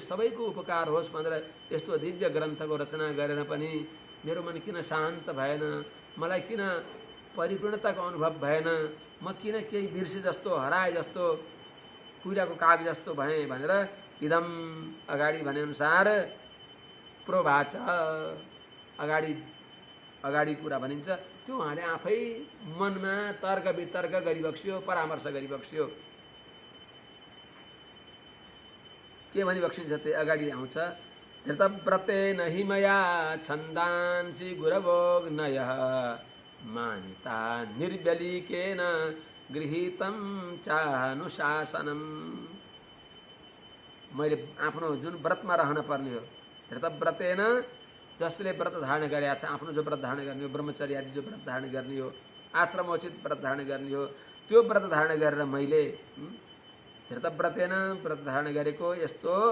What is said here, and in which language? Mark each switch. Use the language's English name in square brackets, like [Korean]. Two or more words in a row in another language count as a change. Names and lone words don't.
[Nepali] सबैको उपकार होस् भनेर यस्तो दिव्य ग्रन्थको रचना गरेर पनि मेरो मन किन शान्त भएन, मलाई किन परिपूर्णताको अनुभव भएन, म किन केही बिर्से जस्तो, हराए जस्तो, कुइराको काग जस्तो भएँ भनेर इदम, अगाडि भनेअनुसार प्रोवाच, अगाडि कुरा भनिन्छ त्यो उहाँले आफै मनमा तर्क वितर्क गरिबक्सियो, परामर्श गरिबक्सियो। के भनी बक्सिन्छ त्यो अगाडि आउँछ। [Sanskrit] धृतव्रतेन हि मया छन्दांसि गुरवोऽग्नयः मानिता निर्व्यलीकेन गृहीतं चानुशासनम्। [Nepali] मैले आफ्नो जुन व्रतमा रहन पर्ने हो, धृतव्रतेन जसले व्रत धारण गरेका छ, आफ्नो जो व्रत धारण गर्ने हो, ब्रह्मचर्य आदि जो व्रत धारण गर्ने हो, आश्रमोचित व्रत धारण गर्ने हो, त्यो व्रत धारण गरेर मैले धृतव्रतेन व्रत धारण गरेको यस्तो